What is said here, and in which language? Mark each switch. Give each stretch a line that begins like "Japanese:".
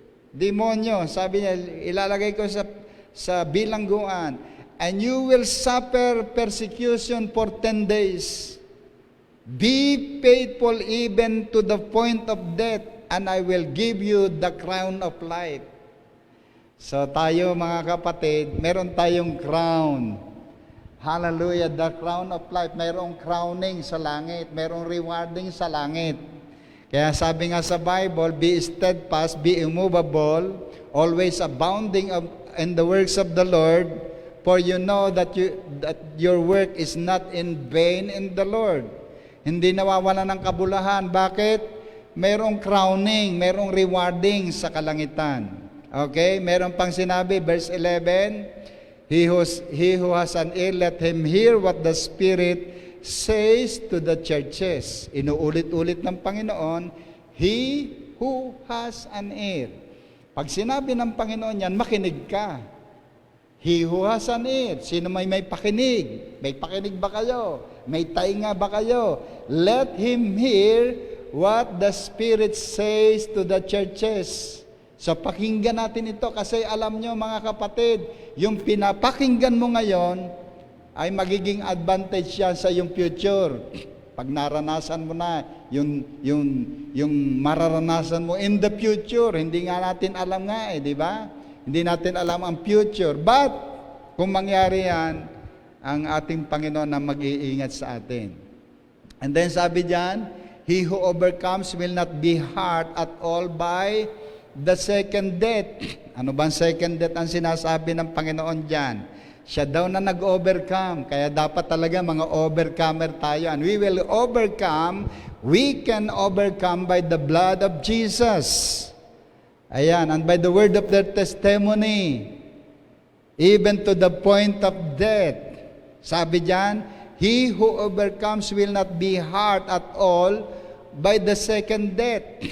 Filipino: Demonyo, sabi niya, ilalagay ko sa bilangguan.
English: "And you will suffer persecution for 10 days. Be faithful even to the point of death, and I will give you the crown of life."
Filipino: So tayo, mga kapatid, meron tayong crown. Hallelujah,
English: the crown of life.
Filipino: Mayroong crowning sa langit, mayroong rewarding sa langit. Kaya sabi nga sa Bible,
English: "Be steadfast, be immovable, always abounding in the works of the Lord, for you know that your work is not in vain in the Lord."
Filipino: Hindi nawawala ng kabulahan. Bakit? Merong crowning, merong rewarding sa kalangitan. Okay? Meron pang sinabi,
English: verse 11, He who has an ear, let him hear what the Spirit says to the churches.
Filipino: Inuulit-ulit ng Panginoon,
English: "He who has an ear."
Filipino: Pag sinabi ng Panginoon yan, makinig ka.
English: He who has an ear.
Filipino: Sino may pakinig? May pakinig ba kayo? May tainga ba kayo?
English: Let him hear what the Spirit says to the churches.
Filipino: So pakinggan natin ito kasi alam nyo, mga kapatid, yung pinapakinggan mo ngayon ay magiging advantage yan sa yung future. Pag naranasan mo na yung mararanasan mo in the future, hindi nga natin alam nga di ba? Hindi natin alam ang future. But kung mangyari yan, ang ating Panginoon na mag-iingat sa atin.
English: And then
Filipino: sabi diyan,
English: "He who overcomes will not be hurt at all by the second death."
Filipino: Ano bang second death ang sinasabi ng Panginoon diyan? Siya daw na nag-overcome. Kaya dapat talaga mga overcomer tayo.
English: And we will overcome, we can overcome by the blood of Jesus. Ayan, and by the word of their testimony, even to the point of death.
Filipino: Sabi diyan,
English: he who overcomes will not be hurt at all by the second death.